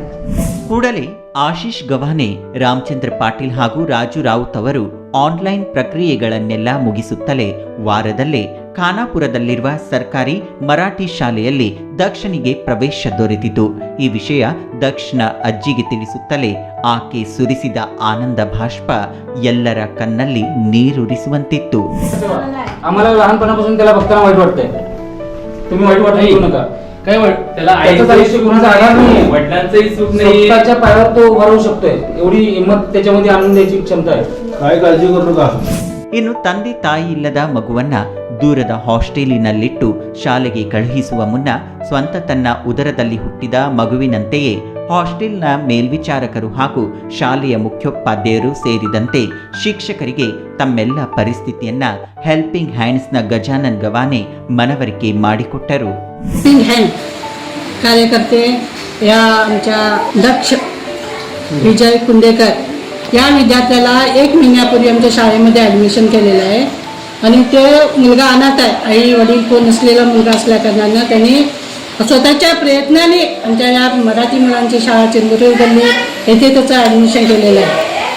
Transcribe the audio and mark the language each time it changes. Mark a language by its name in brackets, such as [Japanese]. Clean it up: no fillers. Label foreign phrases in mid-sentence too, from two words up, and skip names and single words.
[Kannada] ಕೂಡಲೇ ಆಶೀಶ್ ಗವಾನೆ, ರಾಮಚಂದ್ರ ಪಾಟೀಲ್ ಹಾಗೂ ರಾಜು ರಾವುತ್ ಅವರು ಆನ್ಲೈನ್ ಪ್ರಕ್ರಿಯೆಗಳನ್ನೆಲ್ಲ ಮುಗಿಸುತ್ತಲೇ ವಾರದಲ್ಲೇ ಖಾನಾಪುರದಲ್ಲಿರುವ ಸರ್ಕಾರಿ ಮರಾಠಿ ಶಾಲೆಯಲ್ಲಿ ದಕ್ಷನಿಗೆ ಪ್ರವೇಶ ದೊರೆತಿತು. ಈ ವಿಷಯ ದಕ್ಷನ ಅಜ್ಜಿಗೆ ತಿಳಿಸುತ್ತಲೇ ಆಕೆ ಸುರಿಸಿದ ಆನಂದ ಬಾಷ್ಪ ಎಲ್ಲರ ಕಣ್ಣಲ್ಲಿ ನೀರುರಿಸುವಂತಿತ್ತು. [Marathi] आम्हाला लहानपणापासून त्याला बघताना वाईट वाटतंय. तुम्ही वाईट वाटत घेऊ नका. काय वाईट त्याला आईचं गुणाचा आधार नाहीये, वडिलांचंही सुख नाही, स्वतःच्या पायावर तो उभा राहू शकतोय. एवढी हिंमत त्याच्यामध्ये आणून द्यायची क्षमता आहे. काय काळजी करू नका. [Kannada] ಇನ್ನು ತಂದೆ ತಾಯಿ ಇಲ್ಲದ ಮಗುವನ್ನ ದೂರದ ಹಾಸ್ಟೆಲಿನಲ್ಲಿಟ್ಟು ಶಾಲೆಗೆ ಕಳುಹಿಸುವ ಮುನ್ನ ಸ್ವಂತ ತನ್ನ ಉದರದಲ್ಲಿ ಹುಟ್ಟಿದ ಮಗುವಿನಂತೆಯೇ ಹಾಸ್ಟೆಲ್ನ ಮೇಲ್ವಿಚಾರಕರು ಹಾಗೂ ಶಾಲೆಯ ಮುಖ್ಯೋಪಾಧ್ಯಾಯರು ಸೇರಿದಂತೆ ಶಿಕ್ಷಕರಿಗೆ ತಮ್ಮೆಲ್ಲ ಪರಿಸ್ಥಿತಿಯನ್ನ ಹೆಲ್ಪಿಂಗ್ ಹ್ಯಾಂಡ್ಸ್ನ ಗಜಾನನ್ ಗವಾನೆ ಮನವರಿಕೆ ಮಾಡಿಕೊಟ್ಟರು. [Marathi] कार्यकर्ते या आमच्या दक्ष विजय कुंडेकर या विद्यार्थ्याला 1 महिन्यापूर्वी आमच्या शाळेमध्ये ॲडमिशन केलेलं आहे आणि ते मुलगा अनाथ आहे. आई वडील कोण नसलेला मुलगा असल्या कारणानं त्यांनी स्वतःच्या प्रयत्नाने आमच्या या मराठी मुलांची शाळा चंद्रपूर गल्ली येथे त्याचं ॲडमिशन केलेलं आहे.